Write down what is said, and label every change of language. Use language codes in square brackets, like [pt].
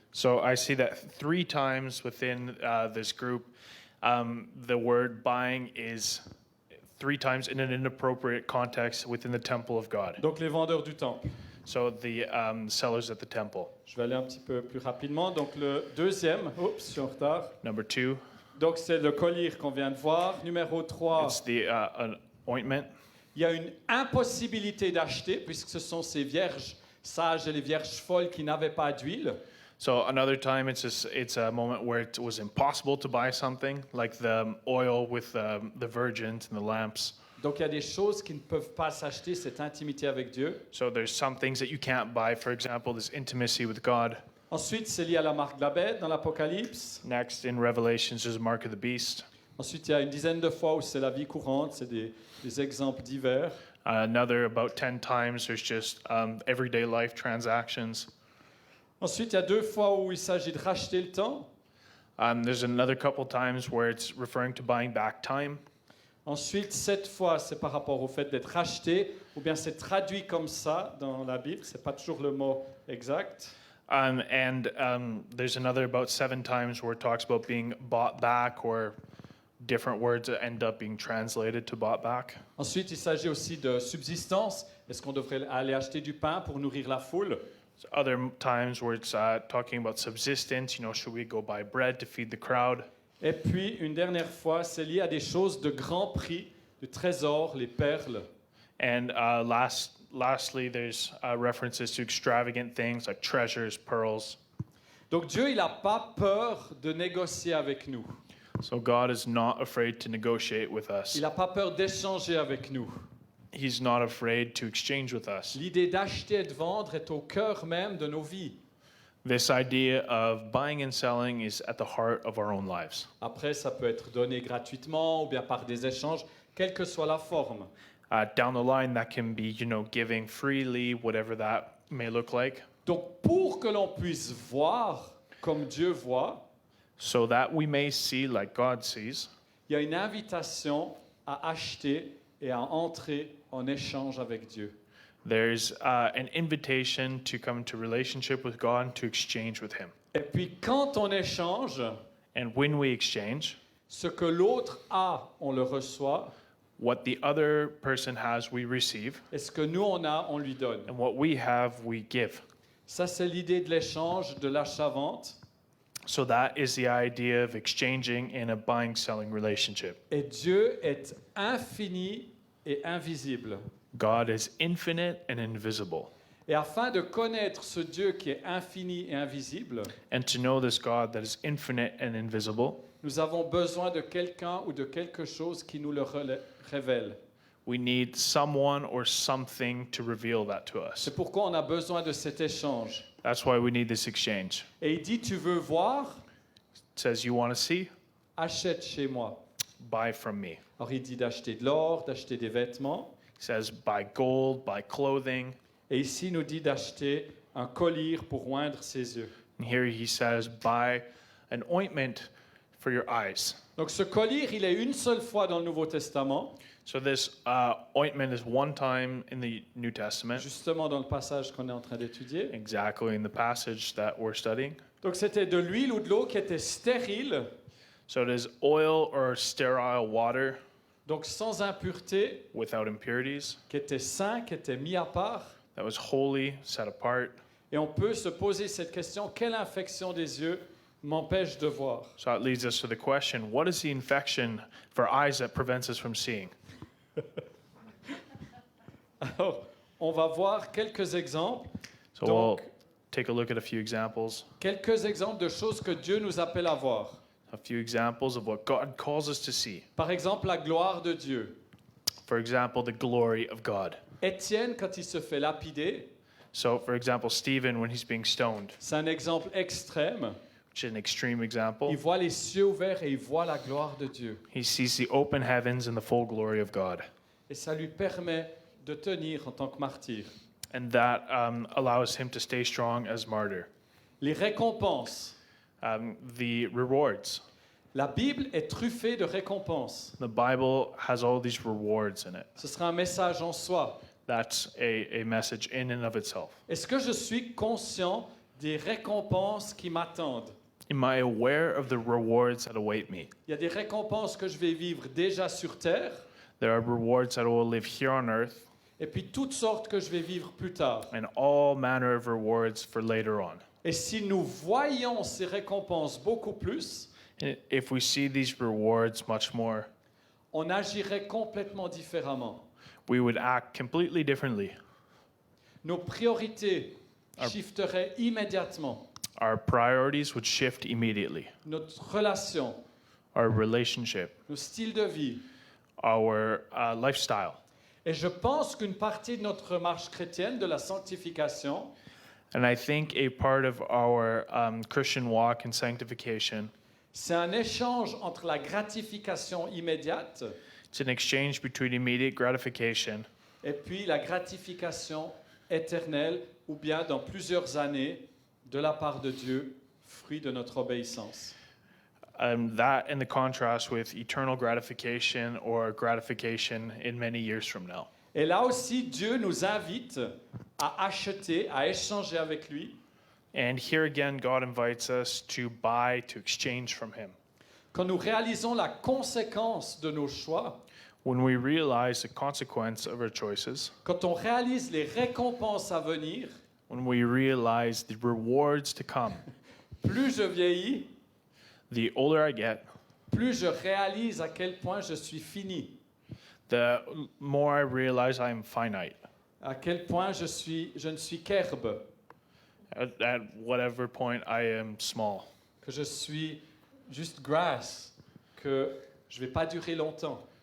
[en] So I see that 3 times within this group, the word buying is 3 times in an inappropriate context within the temple of God. [fr] Donc les vendeurs du temple. [en] So the sellers at the temple. [fr] Je vais aller un petit peu plus rapidement. Donc le deuxième, oups, je suis en retard. [en] Number 2, [fr] Donc c'est le collier qu'on vient de voir. Numéro 3, [en] it's the ointment. [fr] il y a une impossibilité d'acheter puisque ce sont ces vierges sages et les vierges folles qui n'avaient pas d'huile. [en] So another time, it's a moment where it was impossible to buy something, like the oil with the virgins and the lamps. [fr] Donc il y a des choses qui ne peuvent pas s'acheter, cette intimité avec Dieu. [en] So there's some things that you can't buy. For example, this intimacy with God. [fr] Ensuite, c'est lié à la marque de la bête dans l'Apocalypse. [en] Next, in Revelations, there's a mark of the beast. [fr] Ensuite, il y a une dizaine de fois où c'est la vie courante, c'est des exemples divers. [en] Another about 10 times, there's just everyday life transactions. [fr] Ensuite, il y a 2 fois où il s'agit de racheter le temps. [en] There's another couple times where it's referring to buying back time. [fr] Ensuite, 7 fois, c'est par rapport au fait d'être racheté, ou bien c'est traduit comme ça dans la Bible, c'est pas toujours le mot exact. [en] There's another about 7 times where it talks about being bought back, or different words that end up being translated to bought back. [fr] Ensuite, il s'agit aussi de subsistance. Est-ce qu'on devrait aller acheter du pain pour nourrir la foule? [en] Other times where it's talking about subsistence, should we go buy bread to feed the crowd? [fr] Et puis, une dernière fois, c'est lié à des choses de grand prix, de trésors, les perles. [en] And lastly, there's references to extravagant things like treasures, pearls. [fr] Donc Dieu, il n'a pas peur de négocier avec nous. [en] So God is not afraid to negotiate with us. [fr] Il n'a pas peur d'échanger avec nous. [en] He's not afraid to exchange with us. [fr] L'idée d'acheter et de vendre est au cœur même de nos vies. [en] This idea of buying and selling is at the heart of our own lives. [fr] Après, ça peut être donné gratuitement ou bien par des échanges, quelle que soit la forme. [en] Down the line, that can be, giving freely, whatever that may look like, [fr] Donc, pour que l'on puisse voir comme Dieu voit, [en] so that we may see like God sees. [fr] il y a une invitation à acheter et à entrer en échange avec Dieu. [en] There's an invitation to come into relationship with God, to exchange with Him. [fr] Et puis, quand on échange, [en] And when we exchange, [fr] ce que l'autre a, on le reçoit, [en] what the other person has, we receive, [fr] et ce que nous, on a, on lui donne. [en] and what we have, we give. [fr] Ça, c'est l'idée de l'échange, de l'achat-vente. [en] So that is the idea of exchanging in a buying-selling relationship. [fr] Et Dieu est infini et invisible. [en] God is infinite and invisible. [fr] Et afin de connaître ce Dieu qui est infini et invisible, [en] And to know this God that is infinite and invisible, [fr] nous avons besoin de quelqu'un ou de quelque chose qui nous le révèle. [en] we need someone or something to reveal that to us. [fr] C'est pourquoi on a besoin de cet échange. [en] That's why we need this exchange. [fr] Et il dit, tu veux voir? [en] It says, you want to see? [fr] Achète chez moi. [en] Buy from me. [fr] Alors il dit d'acheter de l'or, d'acheter des vêtements. [en] It says, buy gold, buy clothing. [fr] Et ici, il nous dit d'acheter un collyre pour oindre ses yeux. [en] And here he says, buy an ointment for your eyes. [fr] Donc ce collyre, il est une seule fois dans le Nouveau Testament, [en] So this ointment is one time in the New Testament, [fr] justement dans le passage qu'on est en train d'étudier. [en] exactly in the passage that we're studying. [fr] Donc c'était de l'huile ou de l'eau qui était stérile, [en] So it is oil or sterile water [fr] donc sans impureté, [en] without impurities, [fr] qui était sain, qui était mis à part. [en] that was holy, set apart. [fr] Et on peut se poser cette question, quelle infection des yeux m'empêche de voir? [en] So it leads us to the question, what is the infection for eyes that prevents us from seeing? [fr] Alors, on va voir quelques exemples. [en] So [fr] Donc, [en] we'll take a look at a few examples, [fr] quelques exemples de choses que Dieu nous appelle à voir. [en] a few examples of what God calls us to see. [fr] Par exemple, la gloire de Dieu. [en] For example, the glory of God. [fr] Étienne, quand il se fait lapider, [en] So, for example, Stephen, when he's being stoned, [fr] c'est un exemple extrême. [en] which is an extreme example, [fr] Il voit les cieux ouverts et il voit la gloire de Dieu. [en] he sees the open heavens and the full glory of God. [fr] Et ça lui permet de tenir en tant que martyr. [en] And that allows him to stay strong as martyr. [fr] Les récompenses. [en] The rewards. [fr] La Bible est truffée de récompenses. [en] The Bible has all these rewards in it. [fr] Ce sera un message en soi. [en] That's a message in and of itself. [fr] Est-ce que je suis conscient des récompenses qui m'attendent? [en] Am I aware of the rewards that await me? [fr] Il y a des récompenses que je vais vivre déjà sur terre, [en] There are rewards that will live here on earth, [fr] et puis toutes sortes que je vais vivre plus tard. [en] and all manner of rewards for later on. [fr] Et si nous voyons ces récompenses beaucoup plus, [en] And if we see these rewards much more, [fr] on agirait complètement différemment. [en] we would act completely differently. [fr] Nos priorités shifteraient immédiatement. [en] Our priorities would shift immediately. [fr] Notre relation, [en] Our relationship, [fr] nos styles de vie. [en] our lifestyle. [fr] Et je pense qu'une partie de notre marche chrétienne, de la sanctification, [en] And I think a part of our Christian walk and sanctification, [fr] c'est un échange entre la gratification immédiate [en] it's an exchange between immediate gratification [fr] et puis la gratification éternelle ou bien dans plusieurs années de la part de Dieu, fruit de notre obéissance. [en] that and the contrast with eternal gratification or gratification in many years from now. [fr] Et là aussi, Dieu nous invite à acheter, à échanger avec lui [en] And here again, God invites us to buy, to exchange from Him. [fr] Quand nous réalisons la conséquence de nos choix, [en] When we realize the consequence of our choices, [fr] quand on réalise les récompenses à venir, when we realize the rewards to come, plus je vieillis, [en] the older I get, [fr] plus je réalise à quel point je suis fini, [en] the more I realize I am finite. [fr] à quel point je ne suis qu'herbe, [en] At whatever point I am small, [fr] que je suis juste grass, que je ne vais pas durer longtemps.